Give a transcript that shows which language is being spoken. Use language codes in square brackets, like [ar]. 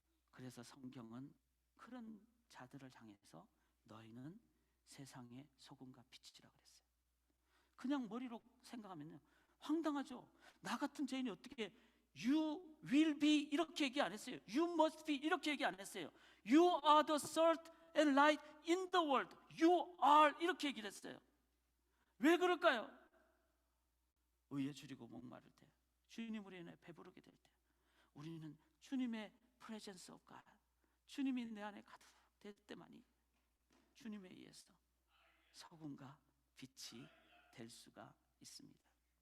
[ko] 그래서 성경은 그런 자들을 향해서 너희는 세상의 소금과 빛이라 그랬어요. 그냥 머리로 생각하면요 황당하죠. 나 같은 죄인이 어떻게 [en] You will be [ko] 이렇게 얘기 안 했어요. [en] You must be [ko] 이렇게 얘기 안 했어요. [en] You are the salt and light in the world. You are [ko] 이렇게 얘기를 했어요. 왜 그럴까요? 의에 줄이고 목마를 때, 주님으로 인해 배부르게 될 때, 우리는 주님의 [en] presence of God, [ko] 주님이 내 안에 가득 될 때만이 주님에 의해서 소금과 빛이 될 수가 있습니다.